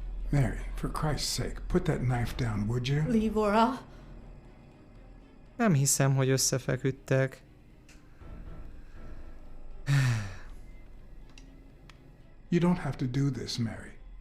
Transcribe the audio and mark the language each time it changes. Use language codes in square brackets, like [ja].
[en] Mary, for Christ's sake, put that knife down, would you? Leave or I'll... [hu] Nem hiszem, hogy összefeküdtek. [en] You don't have to do this, Mary.